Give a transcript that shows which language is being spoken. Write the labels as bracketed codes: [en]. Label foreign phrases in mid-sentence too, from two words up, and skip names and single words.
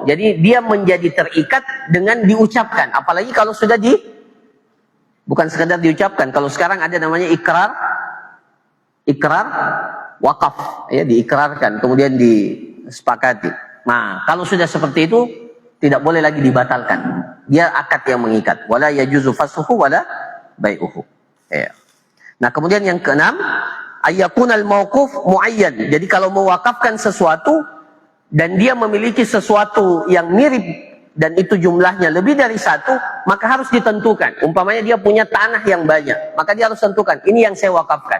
[id] Jadi dia menjadi terikat dengan diucapkan. Apalagi kalau sudah bukan sekadar diucapkan. Kalau sekarang ada namanya ikrar wakaf, ya, diikrarkan kemudian disepakati. Nah, kalau sudah seperti itu tidak boleh lagi dibatalkan. Dia akad yang mengikat. [ar] ولا يجوز فسخه ولا بيعه. [id] Ya. Nah, kemudian yang keenam, [ar] أن يكون الموقوف معينا. [id] Jadi kalau mewakafkan sesuatu dan dia memiliki sesuatu yang mirip dan itu jumlahnya lebih dari satu, maka harus ditentukan. Umpamanya dia punya tanah yang banyak, maka dia harus tentukan, ini yang saya wakafkan.